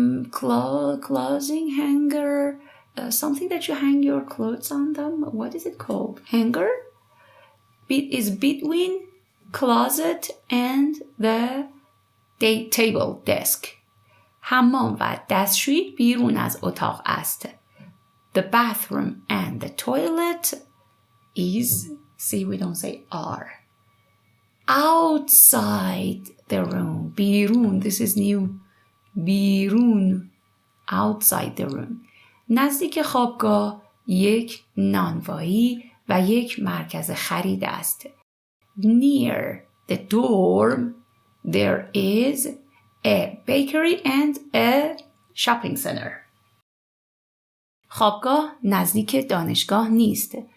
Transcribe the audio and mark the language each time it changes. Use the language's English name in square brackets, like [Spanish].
[English] Clothing hanger, something that you hang your clothes on them. What is it called? Hanger? Is between closet and the table, desk. [Persian] حمام و دستشویی بیرون از اتاق است. [English] The bathroom and the toilet is, see, we don't say are. Outside the room. بیرون, this is new. بیرون. Outside the room. [Persian] نزدیک خوابگاه 1 نانوایی و 1 مرکز خرید است. [English] Near the dorm there is a bakery and a shopping center. [Persian] خوابگاه نزدیک دانشگاه نیست.